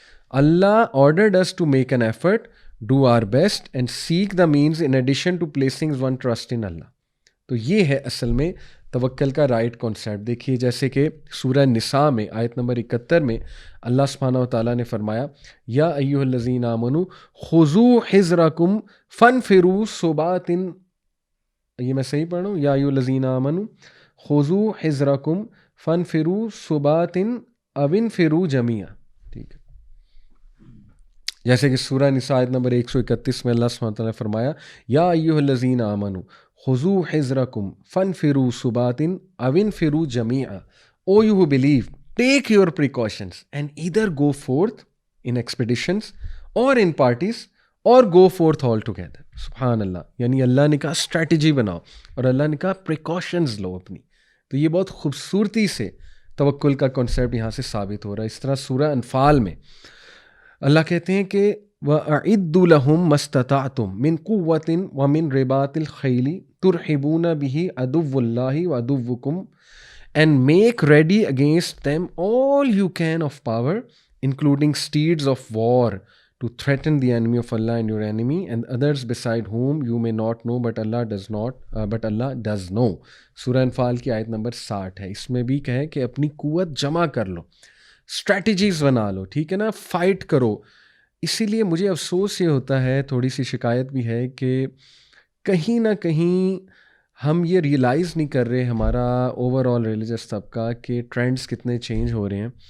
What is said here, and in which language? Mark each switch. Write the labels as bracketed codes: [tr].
[en] Allah ordered us to make an effort, do our best and seek the means in addition to placing one trust in Allah. [ur] تو یہ ہے اصل میں توکل کا right concept. دیکھیے جیسے کہ سورہ نساء میں آیت نمبر 71 میں اللہ سبحانہ و تعالیٰ نے فرمایا، [ar] یا ایھا الذین آمنوا خذوا حذرکم فانفروا ثبات. [ur] یہ میں صحیح پڑھ رہا ہوں، [ar] یا ایھا الذین آمنوا خذوا حذرکم فانفروا ثبات او انفروا جمیعا. [ur] ٹھیک ہے، جیسے کہ سورہ نساء آیت نمبر 131 میں اللہ سبحانہ وتعالیٰ نے فرمایا، [ar] یا ایھا الذین آمنوا خذوا حذرکم فانفروا ثبات او انفروا جمیعا. [en] O you who believe, take your precautions and either go forth in expeditions or in parties or go forth all together. [ur] سبحان اللہ، یعنی اللہ نے کہا اسٹریٹجی بناؤ اور اللہ نے کہا پریکاشنز لو اپنی. تو یہ بہت خوبصورتی سے توکل کا کنسیپٹ یہاں سے ثابت ہو رہا ہے. اس طرح سورہ انفال میں اللہ کہتے ہیں کہ [ar] وَأَعِدُّوا لَهُم مَّا اسْتَطَعْتُم مِّن قُوَّةٍ وَمِن رِّبَاطِ الْخَيْلِ تُرْحِبُونَ بِهِ عَدُوَّ اللَّهِ وَعَدُوَّكُمْ [en] and make ready against them all you can of power, including steeds of war, to threaten the enemy of Allah and your enemy and others beside whom you may not know, but Allah does know. [ur] سورہ انفال کی آیت number 60 ہے. اس میں بھی کہے کہ اپنی قوت جمع کر لو، اسٹریٹجیز بنا لو، ٹھیک ہے نا، فائٹ کرو. اسی لیے مجھے افسوس یہ ہوتا ہے، تھوڑی سی شکایت بھی ہے کہ کہیں نہ کہیں ہم یہ ریئلائز نہیں کر رہے، ہمارا اوور آل ریلیجس طبقہ، کہ ٹرینڈز کتنے چینج ہو رہے ہیں.